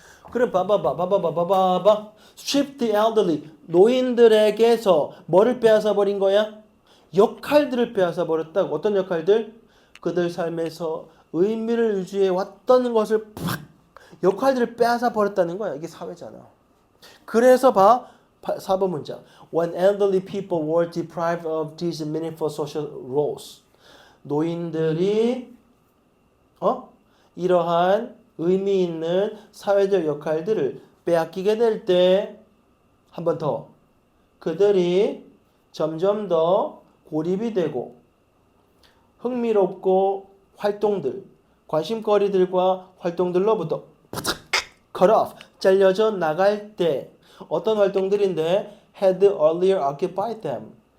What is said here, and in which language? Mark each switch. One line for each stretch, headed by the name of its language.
Korean: 그럼 봐봐.
English: Strip the elderly.
Korean: 노인들에게서 뭐를 빼앗아 버린 거야? 역할들을 빼앗아 버렸다고. 어떤 역할들? 그들 삶에서 의미를 유지해 왔던 것을 팍 역할들을 빼앗아 버렸다는 거야. 이게 사회잖아. 그래서 봐. 4번 문장.
English: When elderly people were deprived of these meaningful social roles.
Korean: 노인들이 이러한 의미 있는 사회적 역할들을 빼앗기게 될 때 한 번 더 그들이 점점 더 고립이 되고 흥미롭고 활동들, 관심거리들과 활동들로부터
English: cut off,
Korean: 잘려져 나갈 때 어떤 활동들인데
English: had earlier occupied them.